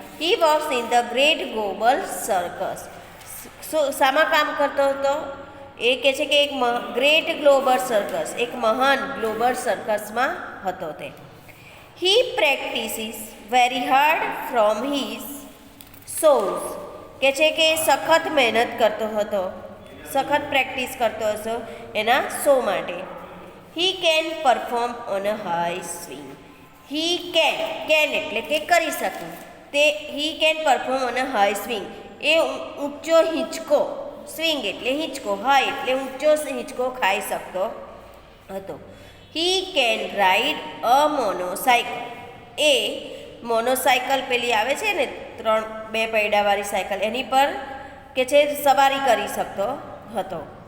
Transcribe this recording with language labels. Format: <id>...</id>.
<en>He was in the great global circus.</en> <gu>શામાં કામ કરતો હતો? એ કહે છે કે એક ગ્રેટ ગ્લોબલ સર્કસ, એક મહાન ગ્લોબલ સર્કસમાં હતો તે.</gu> <en>He practices very hard from his shows.</en> <gu>કહે છે કે સખત મહેનત કરતો હતો, સખત પ્રેક્ટિસ કરતો હતો એના શો માટે.</gu> <en>He can perform on a high swing. He can</en> <gu>એટલે કે કરી શકું. તે</gu> <en>He can perform on a high swing.</en> <gu>એ ઊંચો હિંચકો, સ્વિંગ એટલે હિંચકો, હાઈ એટલે ઊંચો હિંચકો ખાઈ શકતો હતો.</gu> <en>He can ride a monocycle.</en> <gu>એ મોનોસાઇકલ પેલી આવે છે ને, બે પૈડાવાળી સાયકલ, એની પર કે છે સવારી કરી શકતો હતો.</gu>